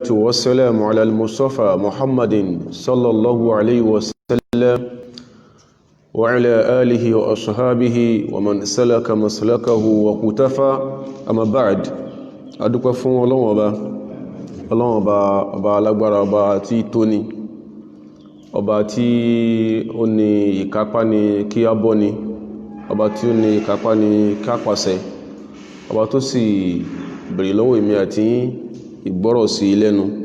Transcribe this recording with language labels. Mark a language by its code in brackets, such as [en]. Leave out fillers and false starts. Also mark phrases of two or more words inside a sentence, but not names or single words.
[ar] والسلام على المصطفى محمد صلى الله عليه وسلم وعلى آله وأصحابه ومن سلك مسلكه وقتفى أما بعد [yo] adúpẹ́ fún Ọlọ́run ọba alágbára ọba tí tó ní ọba tí ó ní ìkápá ní kí á bọ́ ni ọba tí ó ní ìkápá ní kí á pàṣẹ ọba tó sì bèrè lọ́wọ́ èmi àti ìgbọ́rọ̀ sí lẹ́nu